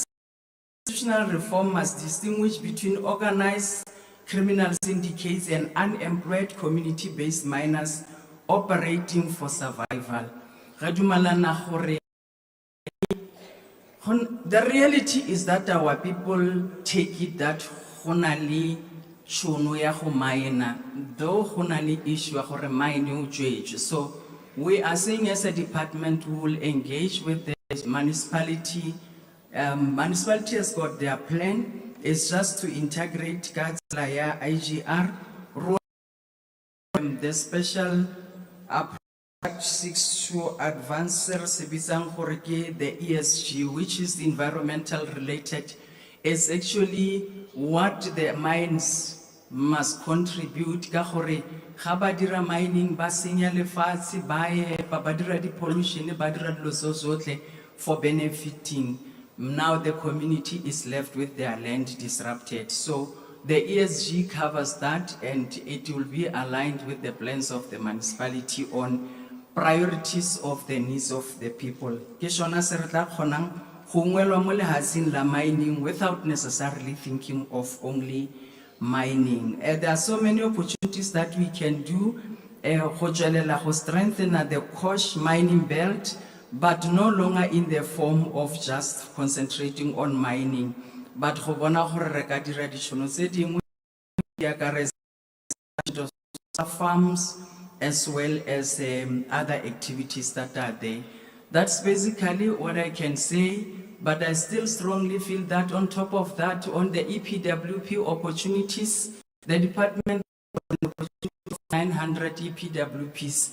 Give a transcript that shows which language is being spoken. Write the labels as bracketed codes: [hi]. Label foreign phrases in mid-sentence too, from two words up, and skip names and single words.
[en] Institutional reform must distinguish between organized criminal syndicates and unemployed community-based minors operating for survival. The reality is that our people take it that [tn] honali shono ya go mine, [en] though [tn] honali issue ya gore mine. [en] So we are saying as a department we will engage with the municipality. Municipality has got their plan. It's just to integrate Katslaya IGR. The special approach seeks to advance the ESG, which is environmental related, is actually what the mines must contribute [tn] ka gore ga ba dira mining ba senya lefatshe ba epa ba dira di-pollution ba dira dilo tso tsotlhe [en] for benefiting. Now the community is left with their land disrupted. So the ESG covers that, and it will be aligned with the plans of the municipality on priorities of the needs of the people. [tn] Ke sona se re tla kgonang go ungwelwa mo lehatsheng la mining [en] without necessarily thinking of only mining. There are so many opportunities that we can do [tn] go tswelela go strengthen [en] the Kosh mining belt, but no longer in the form of just concentrating on mining, but [tn] go bona gore re ka dira ditšhono tse dingwe di akaretsa [en] farms as well as other activities that are there. That's basically what I can say, but I still strongly feel that on top of that, on the EPWP opportunities, the department has 900 EPWPs.